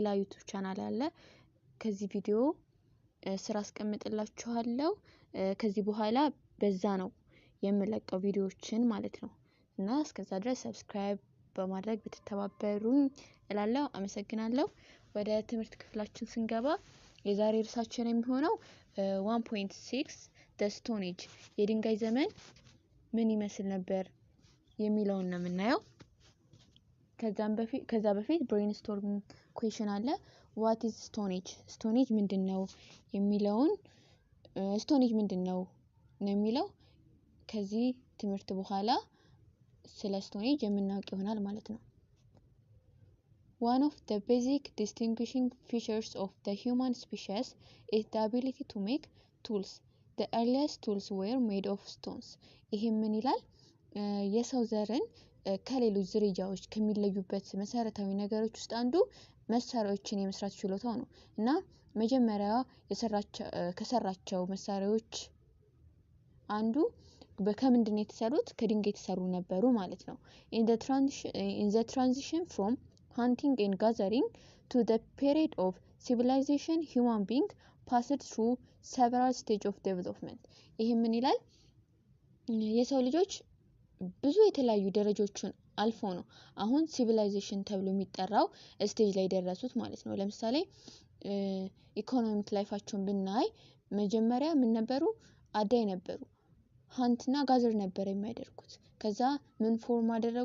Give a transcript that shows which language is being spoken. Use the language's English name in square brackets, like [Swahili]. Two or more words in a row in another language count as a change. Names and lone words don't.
[Amharic] ዩቲዩብ ቻናል አለ። ከዚህ ቪዲዮ ስራ አስቀምጥላችኋለሁ። ከዚህ በኋላ በዛ ነው የምለቀው ቪዲዮዎችን ማለት ነው። እና እስከዛ ድረስ ሰብስክራይብ በማድረግ ብትተባበሩኝ እላለሁ። አመሰግናለሁ። ወደ ትምህርት ክፍላችን ስንገባ የዛሬ ርዕሳችን የሚሆነው 1.6 [English] the stone age [Amharic] የድንጋይ ዘመን ምን ይመስል ነበር የሚለውን ነው የምናየው። ከዛ በፊት [English] brainstorm question አለ። what is stone age stone age [Amharic] ምንድነው የሚለውን [English] stone age [Amharic] ምንድነው ነው የሚለው ከዚህ ትምህርት በኋላ ስለ [English] stone age [Amharic] የምናውቅ ይሆናል ማለት ነው። [English] One of the basic distinguishing features of the human species is the ability to make tools. The earliest tools were made of stones. [Amharic] ይሄ ምን ይላል? የሰው ዘርን ከሌሎች ዝርያዎች ከሚለዩበት መሰረታዊ ነገሮች ውስጥ አንዱ መሳሪያዎችን የመስራት ችሎታው ነው እና መጀመሪያ ከሰራቸው መሳሪያዎች አንዱ ከምንድነው የተሰሩት? ከድንጋይ የተሰሩ ነበሩ ማለት ነው። [English] In the transition from hunting and gathering to the period of civilization, human beings passed through several stages of development. [Amharic] ይሄ ምን ይላል? የሰው ልጆች ብዙ የተለያዩ ደረጃዎችን አልፎ ነው አሁን ሲቪላይዜሽን ተብሎ የሚጠራው ስቴጅ ላይ ደረሱት ማለት ነው። ለምሳሌ ኢኮኖሚክ ላይፋቸውን ብናይ መጀመሪያ ምን ነበሩ? አዳይ ነበሩ። ሃንትና ጋዘር ነበር የሚያደርጉት። ከዛ ምን ፎርም አደረጉ?